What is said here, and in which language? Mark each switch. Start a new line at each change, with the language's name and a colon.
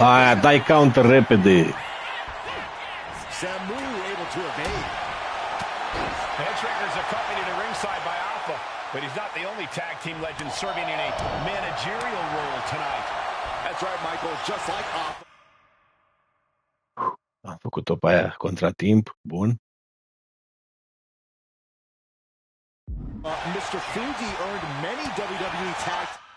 Romanian: Aia, dai counter repede.
English: Samu able to evade. Headshrinker's accompanied to ringside by Alpha, but he's not the only tag team legend serving in a managerial role tonight. That's right, Michael. Just like Alpha.
Romanian: Am făcut-o pe aia contratimp. Bun.
English: Mr. Fuji earned many WWE tag